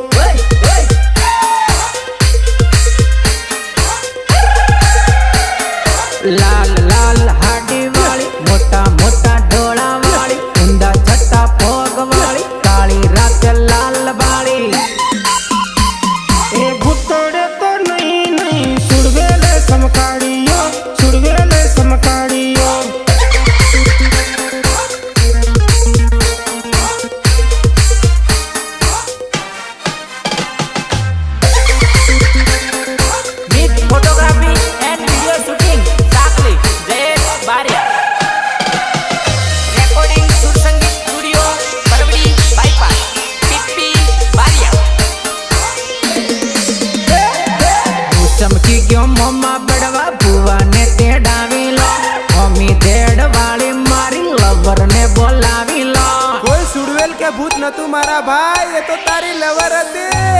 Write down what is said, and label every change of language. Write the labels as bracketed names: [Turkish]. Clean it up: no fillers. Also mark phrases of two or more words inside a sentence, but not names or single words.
[Gujarati] લાલ લાલ હાડી વાળી મોટા મોટા ડોળા વાળી ઊંડા છટ્ટા પગ વાળી કાળી રાતે લાલ બાળી એ ભૂતળે તો નહીં નહીં સુડવેલે સમકાડીઓ સુડવેલે સમકાડીઓ [English] Meet photography and video shooting Sakli Jayesh Baria Recording Sur Sangeet Studio Parvadi Bypass Pippi Baria [Gujarati] ચમકી ગયો મમ્મા બડવા ભુવાને તેડાવી લો મમ્મી દેડ વાળી મારી લવર ને બોલાવી લો કોઈ સુડવેલ કે ભૂત નતું મારા ભાઈ એ તો તારી લવર હતી